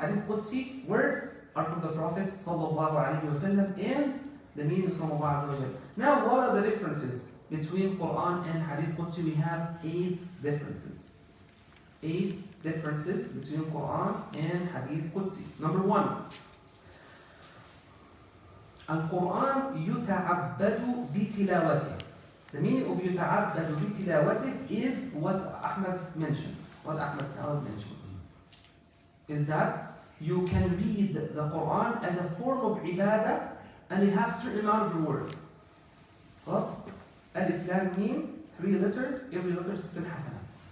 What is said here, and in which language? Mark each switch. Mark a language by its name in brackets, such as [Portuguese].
[English] Hadith Qudsi, words are from the Prophet sallallahu alaihi wasallam, and the meaning is from Allah Azza wa Jalla. Now, what are the differences between Quran and Hadith Qudsi? We have 8 differences. 8 differences between Quran and Hadith Qudsi. Number 1. [Arabic] Al-Quran يُتَعَبَّدُ بِتِلَاوَتِهِ. [English] The meaning of [Arabic] يُتَعَبَّدُ بِتِلَاوَتِهِ [English] is what Ahmad mentioned, what Ahmad Sa'ad mentioned. Is that you can read the Quran as a form of ibadah and you have certain amount of rewards. [Arabic] خلاص؟ [English] Alif Lam Mim, 3 letters, every letter is 10 hasanat.